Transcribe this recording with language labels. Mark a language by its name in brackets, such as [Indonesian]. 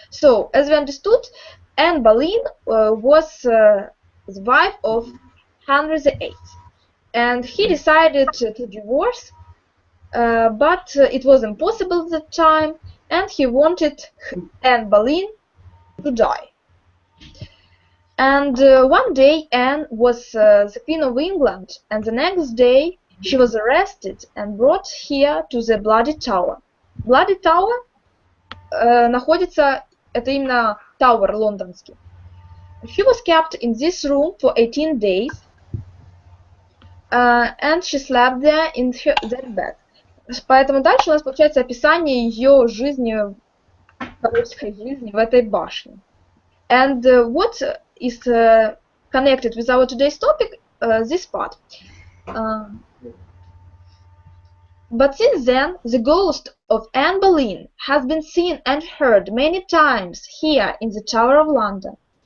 [English] So as we understood, Anne Boleyn was the wife of Henry VIII, and he decided to divorce, but it was impossible at the time, and he wanted Anne Boleyn to die. And one day Anne was the Queen of England, and the next day she was arrested and brought here to the Bloody Tower. [Russian] Bloody Tower находится, это именно Tower лондонский. [English] She was kept in this room for 18 days, and she slept there in that bed. [Russian] Поэтому дальше у нас получается описание ее жизни, короткой жизни в этой башне. [English] And what is connected with our today's topic, this part. But since then, the ghost of Anne Boleyn has been seen and heard many times here in the Tower of London.